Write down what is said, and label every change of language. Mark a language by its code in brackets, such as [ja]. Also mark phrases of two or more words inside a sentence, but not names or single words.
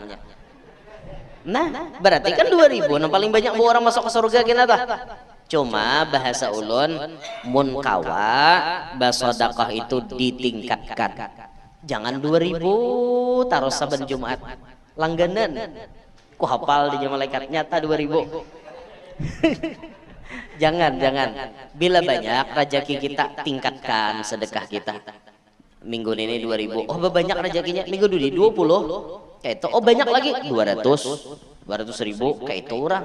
[bjn] Nah, berarti kan 2.000 yang paling banyak orang masuk ke surga gini tah. Cuma bahasa ulun mun kawa basodaqah itu ditingkatkan. Jangan 2.000 taruh saben Jumat. Langganan. Ku hafal di malaikat nyata 2.000. Jangan. Bila banyak rezeki kita tingkatkan sedekah kita. Minggu ini 2.000. Oh banyak rezekinya. Minggu ini 20. Kayak itu. Oh banyak lagi 200.000 kayak itu orang.